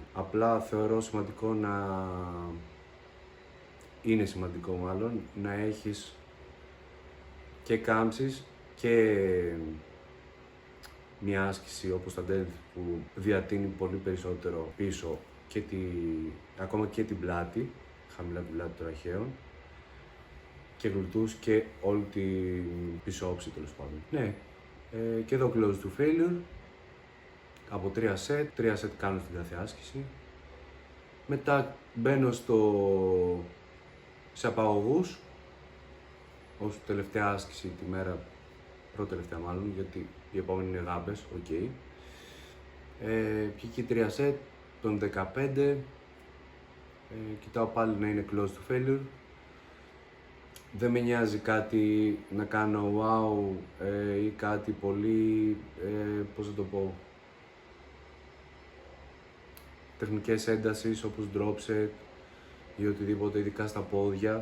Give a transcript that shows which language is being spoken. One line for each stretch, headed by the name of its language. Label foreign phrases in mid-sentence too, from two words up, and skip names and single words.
Greek: Απλά θεωρώ σημαντικό είναι σημαντικό μάλλον να έχεις και κάμψεις και μια άσκηση όπως τα deadlift που διατείνει πολύ περισσότερο πίσω και ακόμα και την πλάτη, χαμηλά την πλάτη των τραχαίων, και γλουτούς και όλη την πίσω όψη τέλος πάντων. Ναι, και εδώ
English: close to failure,
Greek: από 3 set κάνω στην κάθε άσκηση. Μετά μπαίνω σε απαγωγούς, ως τελευταία άσκηση τη μέρα, πρώτη τελευταία μάλλον, γιατί η επόμενη είναι γάμπες, ok. Εκεί 3 set, των 15, κοιτάω πάλι να είναι
English: close to failure.
Greek: Δεν με νοιάζει κάτι να κάνω wow ή κάτι πολύ, πώς θα το πω, τεχνικές έντασης όπως
English: drop set
Greek: ή οτιδήποτε, ειδικά στα πόδια.